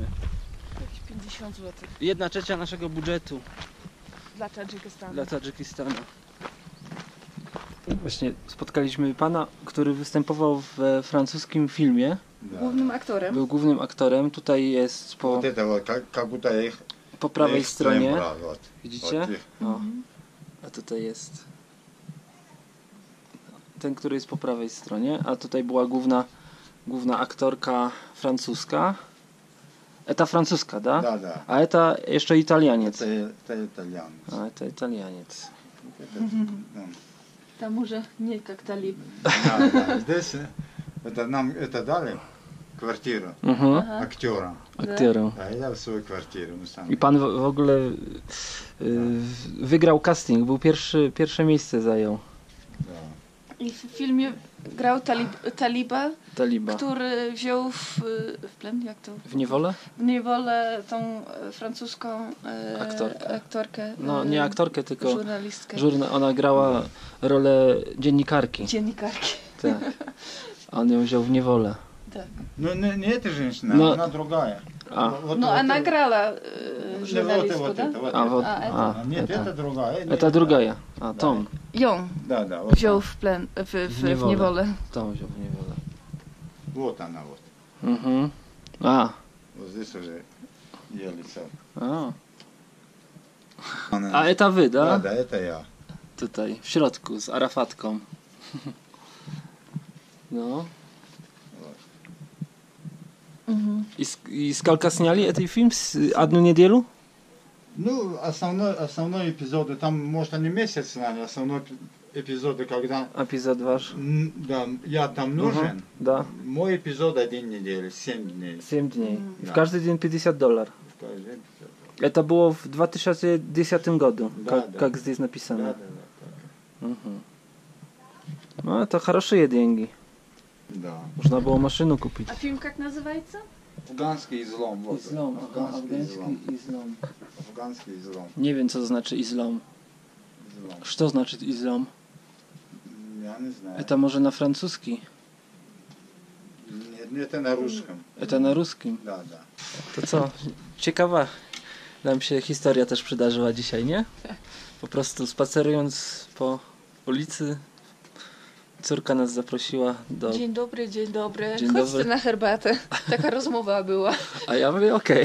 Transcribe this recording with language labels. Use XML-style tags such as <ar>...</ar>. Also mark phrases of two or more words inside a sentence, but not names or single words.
<pl>Jakieś 50 zł 1/3 naszego budżetu dla Tadżykistanu. dla Tadżykistanu. Właśnie spotkaliśmy pana, który występował w francuskim filmie. Głównym aktorem. Był głównym aktorem. Tutaj jest po,</pl> <ru>Вот это вот, как будто их</ru> <pl>po prawej</pl> <ru>их</ru> <pl>stronie.</pl> <ru>стрим, вот.</ru> <pl>Widzicie?</pl> <ru>Вот их.</ru> <pl>O. A tutaj jest ten, który jest po prawej stronie, a tutaj była główna aktorka francuska. Eta francuska, da?</pl> <ru>Да, да.</ru> <pl>A eta jeszcze Italianiec.</pl> <ru>Это итальян.</ru> <pl>A eta Italianiec.</pl> <ru>Да,</ru> <pl>Tam może nie jak talib.</pl> <ru>да. Здесь это нам это дали квартиру актера.</ru> <pl>Aktorem.</pl> <ru>Да, я в свою квартиру. Ну, сам.</ru> <pl>I pan w ogóle wygrał casting, był pierwsze miejsce zajął.</pl> <ru>Да.</ru> <pl>I w filmie grał taliba, Taliba. który wziął w plen, jak to? W niewolę? W niewolę tą francuską aktorkę. No nie aktorkę, tylko Żurnalistkę. ona grała rolę dziennikarki. Dziennikarki. Tak. A on ją wziął w niewolę. Tak.</pl> <ru>Ну, не эта женщина, Но- она другая. A. Вот,</ru> <pl>No</pl> <ru>вот</ru> <pl>a</pl> <ru>это-</ru> <pl>nagrała</pl> <ru>вот żurnalistkę, вот да? это, вот A, это. wod, A, a, Нет, eta. это другая. Эта другая. A, Tom.</ru> <pl>Ją</pl> <ru>Да, да. Вот,</ru> <pl>wziął w plen, w niewolę. Tom wziął w niewolę.</pl> <ru>вот она вот. Mhm. A. Вот здесь уже ее лицо. A. Она- А эта вы, Да, da? да, это я.</ru> <pl>Tutaj, w środku, z Arafatką. No. Mhm.</pl> <ru>I сколько сняли этот фильм? Одну неделю? Ну, основной эпизоды, там, может, они месяц сняли, основной эпизоды, когда Эпизод ваш. да, я там нужен, Да. мой эпизод 1 неделю, 7 дней. 7 дней. Да. В каждый день $50. Каждый день 50. Это было в 2010 году, Да, да. как здесь Да, написано. да, да, Мгм. Ну, это хорошие деньги. да. Можно было машину купить.</ru> <pl>A film jak называется?</pl> <ru>Афганский излом. Вот. Афганский излом. излом. Афганский излом.</ru> <pl>Nie wiem, co to znaczy islam.</pl> <ru>Излом. Что значит islam? Я не знаю.</ru> <pl>Это może na francuski.</pl> <ru>Нет, это на русском.</ru> <pl>Это na ruskim.</pl> <ru>Да, да.</ru> <pl>To co? Ciekawa nam się historia też przydarzyła dzisiaj, nie? Po prostu spacerując po ulicy, córka nas zaprosiła do... Dzień dobry, dzień dobry. Dzień Chodźcie dobry. na herbatę. Taka rozmowa była. A ja mówię, okej.</pl>